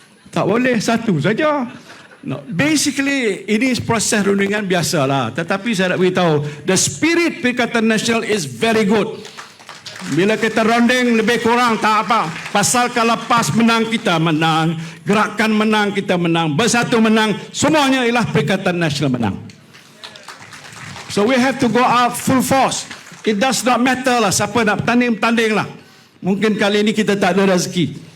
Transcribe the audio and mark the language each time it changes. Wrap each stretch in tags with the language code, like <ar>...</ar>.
<ms>Tak boleh, satu saja. No. Basically, ini proses rundingan biasalah. Tetapi saya nak beritahu,</ms> <en>the spirit Perikatan Nasional is very good.</en> <ms>Bila kita runding lebih kurang tak apa. Pasal kalau PAS menang, kita menang. Gerakan menang, kita menang. Bersatu menang, semuanya ialah Perikatan Nasional menang.</ms> <en>So we have to go out full force. It does not matter</en> <ms>lah siapa nak bertanding lah. Mungkin kali ini kita tak ada rezeki.</ms>